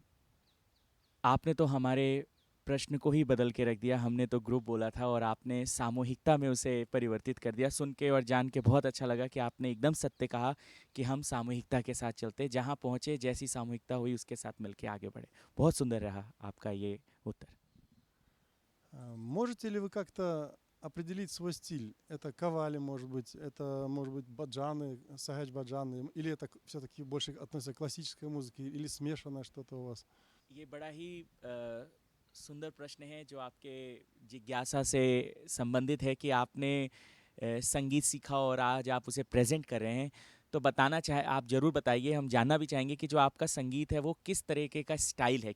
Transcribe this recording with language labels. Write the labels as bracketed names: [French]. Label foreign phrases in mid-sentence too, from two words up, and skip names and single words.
[Hindi] आपने तो हमारे प्रश्न को ही बदल के रख दिया। हमने तो ग्रुप बोला था और आपने सामूहिकता में उसे परिवर्तित कर दिया। सुन के और जान के बहुत अच्छा लगा कि आपने एकदम सत्य कहा कि हम सामूहिकता के साथ चलते, जहाँ पहुँचे जैसी सामूहिकता हुई उसके साथ मिलके आगे बढ़े। बहुत सुंदर रहा आपका ये उत्तर। [Russian] Можете ли вы как-то определить свой стиль? Это кавали, может быть, это, может быть, баджаны, сагач-баджаны, или это все-таки больше относится к классической музыке, или смешанное что-то у вас? [Hindi] ये बड़ा ही सुंदर प्रश्न है जो आपके जिज्ञासा से संबंधित है कि आपने संगीत सीखा और आज आप उसे प्रेजेंट कर रहे हैं। तो बताना चाहे आप ज़रूर बताइए, हम जानना भी चाहेंगे कि जो आपका संगीत है वो किस तरीके का स्टाइल है।